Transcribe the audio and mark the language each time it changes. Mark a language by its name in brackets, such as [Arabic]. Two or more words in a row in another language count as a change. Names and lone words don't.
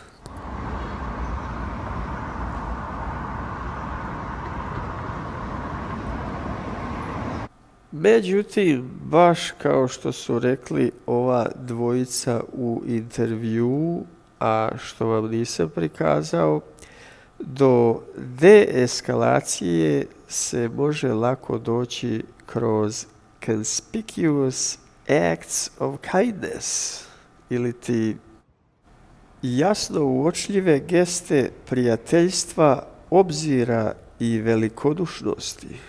[Serbian] Međutim, baš kao što su rekli ova dvojica u intervjuu, a što vam nisam prikazao, do deeskalacije se može lako doći kroz [English] conspicuous acts of kindness, [Serbian] ili ti jasno uočljive geste prijateljstva, obzira i velikodušnosti.